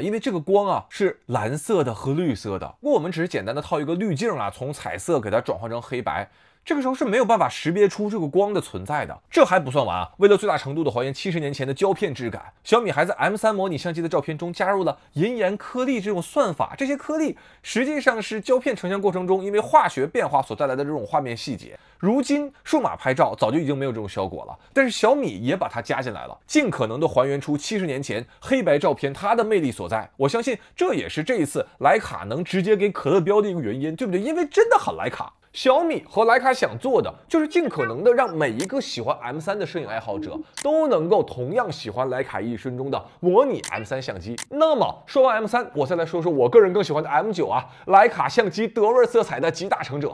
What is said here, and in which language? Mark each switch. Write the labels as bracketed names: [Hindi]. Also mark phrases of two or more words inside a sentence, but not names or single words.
[Chinese] 因為這個光是藍色的和綠色的。如果我們只是簡單的套一個濾鏡從彩色給它轉換成黑白，這個時候是沒有辦法識別出這個光的存在的。這還不算完為了最大程度的還原70年前的膠片質感，小米還在 M3模擬相機的照片中加入了銀鹽顆粒這種算法。這些顆粒實際上是膠片成像過程中因為化學變化所帶來的這種畫面細節。如今數碼拍照早就已經沒有這種效果了，但是小米也把它加進來了，盡可能的還原出70年前黑白照片它的魅力所在。我相信這也是這一次徠卡能直接給可樂標的一個原因，對不對？因為真的很徠卡。小米和徠卡想做的就是盡可能的讓每一個喜歡 M3 的攝影愛好者都能夠同樣喜歡徠卡一瞬中的模擬 M3 相機。那麼說完 M3，我再來說說我個人更喜歡的 M9徠卡相機德味色彩的集大成者。